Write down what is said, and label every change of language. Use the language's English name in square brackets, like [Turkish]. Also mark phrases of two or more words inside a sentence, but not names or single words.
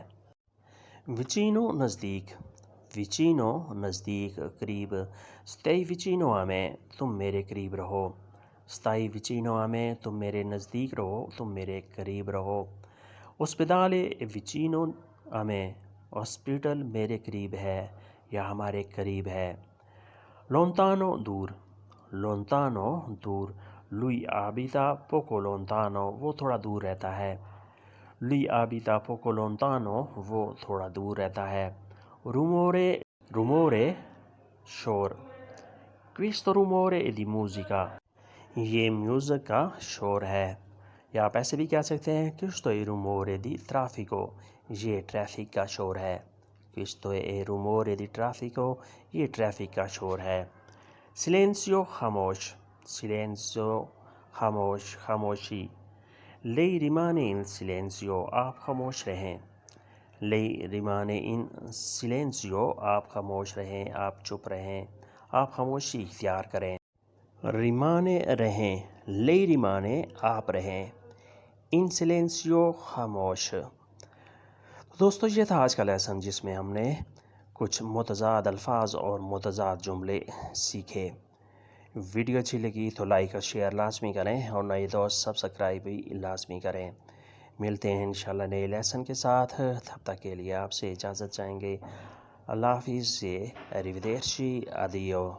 [Urdu] vicino نزدیک, vicino نزدیک, قریب. [Italian] stai vicino a me, [Urdu] تم میرے قریب رہو. [Italian] stai vicino a me, [Urdu] تم میرے نزدیک رہو, تم میرے قریب رہو. [Italian] ospedale è vicino a me, [Urdu] ہاسپٹل میرے قریب ہے یا ہمارے قریب ہے. lontano دور, lontano دور. [Italian] lui abita poco lontano, [Urdu] وہ تھوڑا دور رہتا ہے. [Italian] lui abita poco lontano, [Urdu] وہ تھوڑا دور رہتا ہے. [Italian] rumore, rumore شور. questo rumore è di musica, [Urdu] یہ میوزک کا شور ہے. یا آپ ایسے بھی کہہ سکتے ہیں [Italian] questo è rumore di traffico, [Urdu] یہ ٹریفک کا شور ہے. [Italian] questo è rumore di traffico, [Urdu] یہ ٹریفک کا شور ہے. silenzio خاموش, silenzio خاموش, خاموشی. [Italian] lei rimane in silenzio, [Urdu] آپ خاموش رہیں. [Italian] lei rimane in silenzio, [Urdu] آپ خاموش رہیں, آپ چپ رہیں, آپ خاموشی اختیار کریں. rimane رہیں, [Italian] lei rimane [Urdu] آپ رہیں, [Italian] in silenzio خاموش. [Urdu] دوستو یہ تھا آج کا لیسن جس میں ہم نے کچھ متضاد الفاظ اور متضاد جملے سیکھے. ویڈیو اچھی لگی تو لائک اور شیئر لازمی کریں اور نئے دوست سبسکرائب بھی لازمی کریں. ملتے ہیں انشاءاللہ نئے لیسن کے ساتھ, تب تک کے لیے آپ سے اجازت چاہیں گے. اللہ حافظ, [Italian] arrivederci, addio.